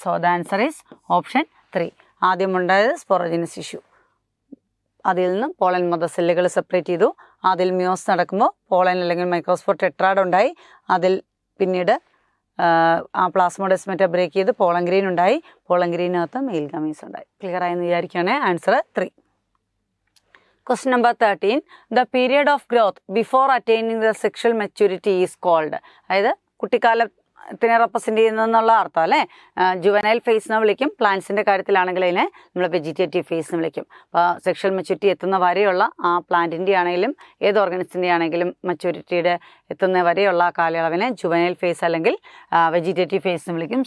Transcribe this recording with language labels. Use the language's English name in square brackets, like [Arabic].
[English] So the answer is option 3. [Malayalam] ആദ്യം ഉണ്ടായത് സ്പോറോജിനസ് tissue, അതിൽ നിന്നും പോളൻ മദർ സെല്ലുകൾ സെപ്പറേറ്റ് ചെയ്തു. അതിൽ മിയോസ് നടക്കുമ്പോൾ പോളൻ അല്ലെങ്കിൽ മൈക്രോസ്പോർ ടെട്രാഡ് ഉണ്ടായി. അതിൽ പിന്നീട് ആ പ്ലാസ്മോഡെസ്മറ്റ ബ്രേക്ക് ചെയ്ത് പോളൻ ഗ്രെയിൻ ഉണ്ടായി. പോളൻ ഗ്രെയിനകത്ത് മെയിൽ ഗാമീസ് ഉണ്ടായി. ക്ലിയർ ആയെന്ന് വിചാരിക്കുകയാണെ. Answer 3. [English] Question number 13. The period of growth before attaining the sexual maturity is called. [Malayalam] അതായത് കുട്ടിക്കാലത്തിനെ റെപ്രസെൻ്റ് ചെയ്യുന്നതെന്നുള്ള അർത്ഥം അല്ലേ. ജുവനൈൽ ഫേസ് എന്ന് വിളിക്കും. പ്ലാന്റ്സിൻ്റെ കാര്യത്തിലാണെങ്കിൽ അതിനെ നമ്മൾ വെജിറ്റേറ്റീവ് ഫേസ് എന്ന് വിളിക്കും. അപ്പോൾ സെക്ഷൽ മെച്യൂരിറ്റി എത്തുന്ന വരെയുള്ള ആ പ്ലാന്റിൻ്റെ ആണെങ്കിലും ഏത് ഓർഗനിസത്തിൻ്റെ ആണെങ്കിലും മെച്യൂരിറ്റിയുടെ എത്തുന്ന വരെയുള്ള ആ കാലയളവിനെ ജുവനൈൽ ഫേസ് അല്ലെങ്കിൽ വെജിറ്റേറ്റീവ് ഫേസ് എന്ന് വിളിക്കും.